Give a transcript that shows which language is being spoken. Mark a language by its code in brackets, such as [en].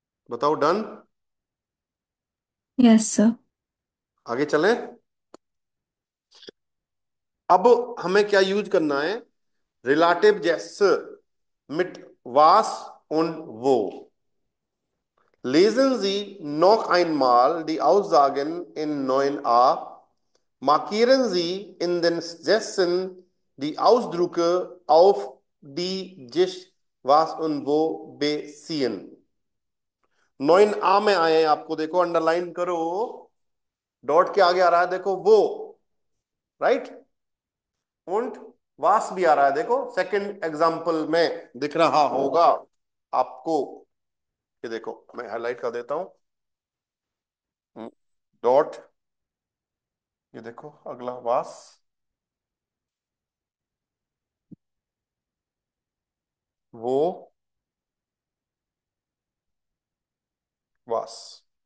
[hi] बताओ, done? [en] Yes, sir. [hi] आगे चलें। अब हमें क्या यूज करना है? रिलेटिव जैसे मिट वास und wo. [de] Lesen Sie noch einmal die Aussagen in 9a. Markieren Sie in den Sätzen die Ausdrücke auf die sich was und wo beziehen. [hi] 9a में आए हैं, आपको देखो अंडरलाइन करो, डॉट के आगे आ रहा है देखो वो, राइट। und वास भी आ रहा है, देखो सेकंड एग्जांपल में दिख रहा होगा आपको। ये देखो मैं हाईलाइट कर देता हूं, डॉट, ये देखो अगला वास, वो, वास।